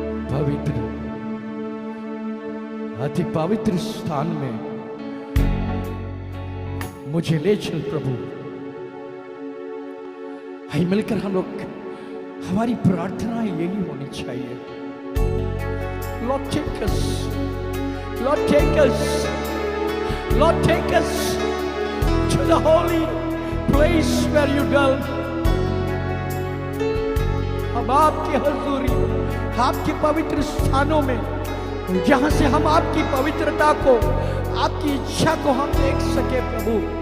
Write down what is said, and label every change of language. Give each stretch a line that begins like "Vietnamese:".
Hindi: पवित्र, अति पवित्र स्थान में मुझे ले चल प्रभु। आइए मिलकर हम लोग, हमारी प्रार्थनाएं यही होनी चाहिए।
English: Lord take us, Lord take us, Lord take us to the holy place where you dwell.
Hindi: हम आपकी हजूरी, आपके पवित्र स्थानों में, जहां से हम आपकी पवित्रता को, आपकी इच्छा को हम देख सके प्रभु।